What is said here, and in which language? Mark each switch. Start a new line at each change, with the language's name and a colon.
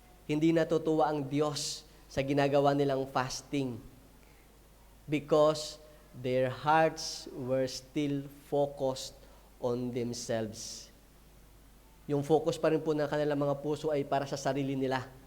Filipino: Hindi natutuwa ang Diyos sa ginagawa nilang fasting.
English: Because their hearts were still focused on themselves.
Filipino: Yung focus pa rin po ng kanilang mga puso ay para sa sarili nila.